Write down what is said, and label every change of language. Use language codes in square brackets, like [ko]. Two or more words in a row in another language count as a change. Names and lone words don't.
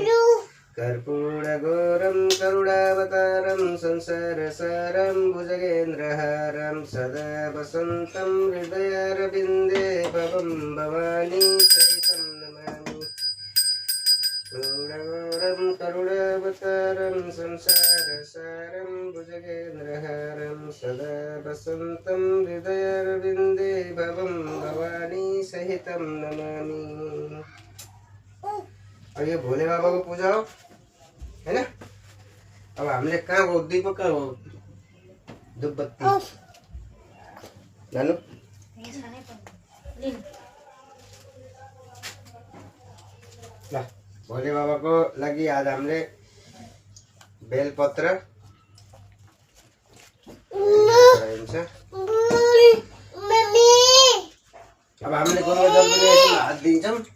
[sa] कर्पूरगौरं करुणावतारं संसारसारं भुजगेन्द्रहारं सदा वसन्तं हृदयारविन्दे भवं भवानी सहितं नमामि। कर्पूरगौरं करुणावतारं संसारसारं भुजगेन्द्रहारं सदा वसन्तं हृदयारविन्दे भवं भवानी सहितं नमामि। [ne] अब यो भोले बाबाको पूजा हो हैन। अब हामीले कहाँ हो दीप कहाँ हो धुपबत्ती लानु। ल भोले बाबाको लागि आज हामीले बेलपत्र अब हामीले गङ्गा जल पनि हात दिन्छौँ।